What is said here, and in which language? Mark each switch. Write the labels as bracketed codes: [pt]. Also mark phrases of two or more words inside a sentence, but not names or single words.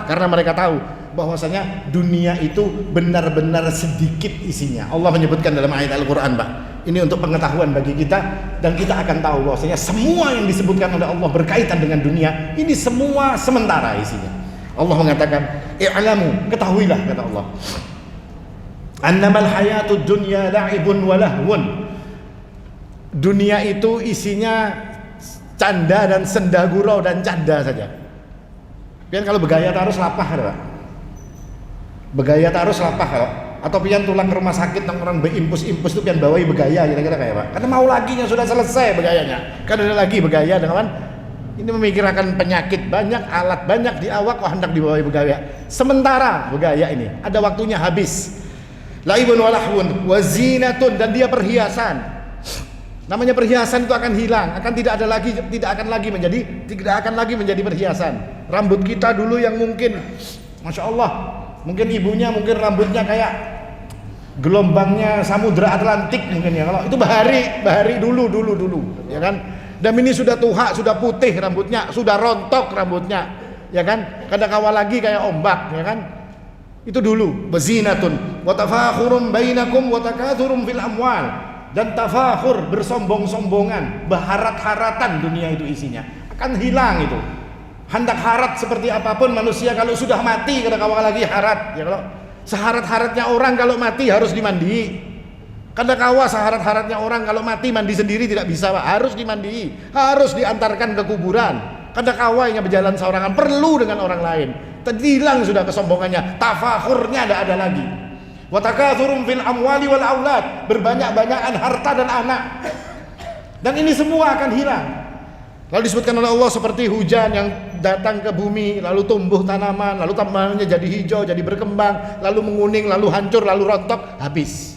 [id] Karena mereka tahu bahwasanya dunia itu benar-benar sedikit isinya. Allah menyebutkan dalam ayat Al-Qur'an, Pak. Ini untuk pengetahuan bagi kita, dan kita akan tahu bahwasanya semua yang disebutkan oleh Allah berkaitan dengan dunia, ini semua sementara isinya. Allah mengatakan, "I'lamu," ketahuilah kata Allah. [ar] "أنما الحياة الدنيا لعب ولهو." [id] Dunia itu isinya canda dan senda gurau dan canda saja. Pian kalau begaya taruh lapah, Pak. Begaya taruh lapah, Pak. Atau pian tulang ke rumah sakit nang orang beimpus-impus itu pian bawai begaya kira-kira kayak Pak. Karena mau laginya sudah selesai begayanya. Kan ada lagi begaya dengan ini memikirkan penyakit banyak, alat banyak di awak kok hendak dibawa begaya. Sementara begaya ini ada waktunya habis. [ar] لعب ولهو وزينة, [id] dan dia perhiasan. Namanya perhiasan itu akan hilang, tidak akan lagi menjadi perhiasan. Rambut kita dulu yang mungkin, [ar] ما شاء الله, [id] mungkin ibunya mungkin rambutnya kayak gelombangnya Samudra Atlantik mungkin ya. Kalau itu bahari dulu, ya kan. Dan ini sudah tua, sudah putih rambutnya, sudah rontok rambutnya, ya kan. Kadang kawal lagi kayak ombak, ya kan. Itu dulu. [ar] وزينة وتفاخر بينكم وتكاثر في الأموال. [id] Dan tafakhur, bersombong-sombongan, berharat-haratan, dunia itu isinya akan hilang itu. Hendak harat seperti apapun manusia kalau sudah mati, kada kawal lagi harat ya. Kalau seharat-haratnya orang kalau mati harus dimandi. Kada kawa seharat-haratnya orang kalau mati mandi sendiri tidak bisa, Pak. Harus dimandi, harus diantarkan ke kuburan. Kada kawa yang berjalan seorangan, perlu dengan orang lain. Hilang sudah kesombongannya, tafakhurnya tidak ada lagi. [ar] وتكاثر في الأموال والأولاد, [id] berbanyak-banyakan harta dan anak. Dan ini semua akan hilang. Lalu disebutkan oleh Allah seperti hujan yang datang ke bumi, lalu tumbuh tanaman, lalu tanamannya jadi hijau, jadi berkembang, lalu menguning, lalu hancur, lalu rontok, habis.